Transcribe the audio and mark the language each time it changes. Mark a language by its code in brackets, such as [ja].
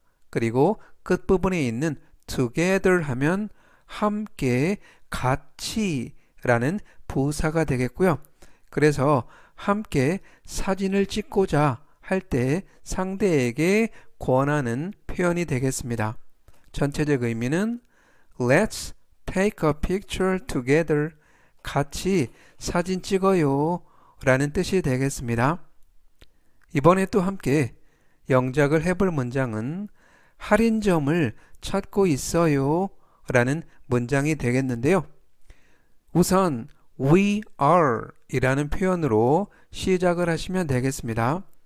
[ko] 그리고 끝부분에 있는 together 하면 함께 같이 라는 부사가 되겠고요. 그래서 함께 사진을 찍고자 할 때 상대에게 권하는 표현이 되겠습니다. 전체적 의미는 [en] Let's take a picture together. [ko] 같이 사진 찍어요 라는 뜻이 되겠습니다. 이번에 또 함께 영작을 해볼 문장은 할인점을 찾고 있어요 라는 문장이 되겠는데요. 우선 [en] we are [ko] 이라는 표현으로 시작을 하시면 되겠습니다.